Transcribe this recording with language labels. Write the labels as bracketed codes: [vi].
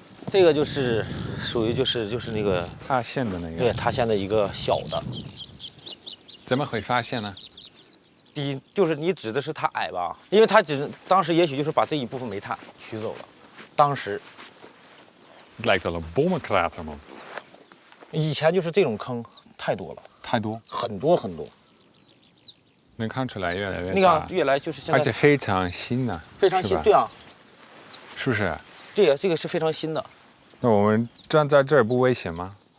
[zh] 这个就是属于就是那个塌陷的那个。对，塌陷的一个小的。怎么会发现呢？第一就是你指的是它矮吧？因为它当时也许就是把这一部分煤炭取走了，当时。 [nl] Het lijkt wel een bommenkrater, man. [zh] 以前就是这种坑太多了，太多，很多很多。能看出来越来越大。那个越来就是现在，而且非常新呢。非常新，对啊。是不是？这个是非常新的。那我们站在这儿不危险吗？